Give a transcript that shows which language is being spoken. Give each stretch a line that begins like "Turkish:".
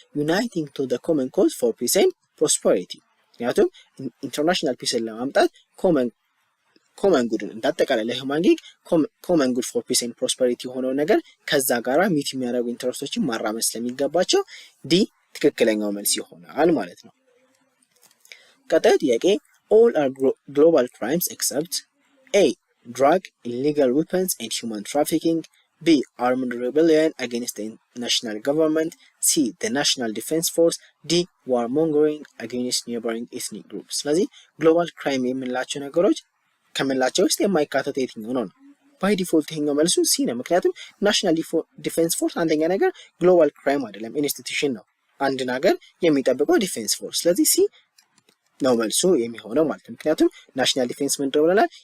English: ዩናይቲንግ ቱ ዘ ኮመን ኮዝ ፎር ፒስ ኤንድ ፕሮስፐሪቲ
Amharic: ምክንያቱም ኢንተርናሽናል ፒስን ለማምጣት ኮመን ጉድን እንዳጠቃላይ ለሂውማን ቢንግ
English: ኮመን ጉድ ፎር ፒስ ኤንድ ፕሮስፐሪቲ
Amharic: የሆነው ነገር ከዛ ጋራ ሚት የሚያደርጉ ኢንተረስቶችን ማራመድ ስለሚገባቸው ዲ ትክክለኛው መልስ ይሆናል ማለት ነው። ቀጣዩ ጥያቄ
English: all are global crimes except A. drug, illegal weapons and human trafficking, B. armed rebellion against the national government, C. the national defense force, D. warmongering against neighboring ethnic groups።
Amharic: ስለዚህ ግሎባል ክራይም የምንላቸው ነገሮች ከምላቸው ውስጥ የማይካተት የትኛው ነው? ባይ ዲፎልት ይሄኛው መልሱ ሲ ነው። ምክንያቱም ናሽናል ዲፌንስ ፎርስ አንደኛ ነገር ግሎባል ክራይም አይደለም፣ ኢንስቲትዩሽን ነው። አንድ ነገር የሚጠብቀው ዲፌንስ ፎርስ። ስለዚህ ሲ ነው መልሱ የሚሆነው ማለት ነው። ምክንያቱም ናሽናል ዲፌንስ ምንድነው ብለናል?